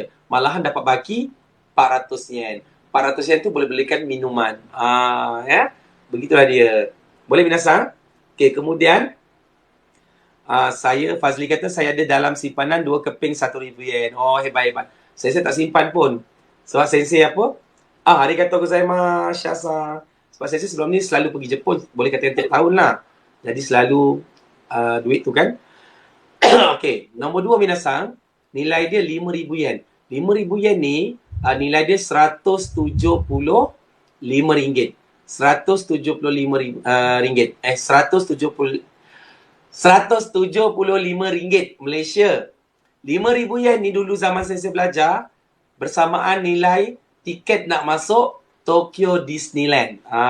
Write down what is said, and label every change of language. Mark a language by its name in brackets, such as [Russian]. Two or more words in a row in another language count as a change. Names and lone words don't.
[Malay] Malahan dapat baki 400 yen. 400 yen tu boleh belikan minuman. Ya. Begitulah dia. Boleh minasang? Okey, kemudian Fazli kata saya ada dalam simpanan 2 keping 1,000 yen. Oh, hebat-hebat. Saya tak simpan pun. Sebab Sensei apa? [Japanese] ありがとうございます, Syasa. [Malay] Sebab saya sebelum ni selalu pergi Jepun. Boleh kata tiap tahun lah. Jadi selalu duit tu kan. Okey, nombor 2 minasang. Nilai dia 5,000 yen. 5,000 yen ni, nilai dia RM175. RM175 Malaysia. 5,000 yen ni dulu zaman saya belajar bersamaan nilai tiket nak masuk Tokyo Disneyland.